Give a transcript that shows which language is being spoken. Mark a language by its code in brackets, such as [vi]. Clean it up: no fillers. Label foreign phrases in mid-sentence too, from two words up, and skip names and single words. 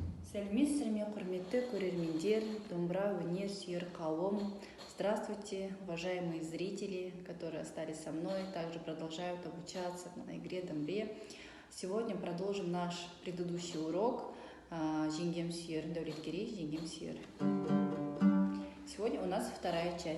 [kk] Сәлеметсіздер, құрметті көрермендер, домбыра, өнер сүйер қауым. [ru] Здравствуйте, уважаемые зрители, которые остались со мной, также продолжают обучаться на игре домбре. Сегодня продолжим наш предыдущий урок «Жеңгем сүйер», Дәулеткерей, «Жеңгем сүйер». Сегодня у нас вторая часть.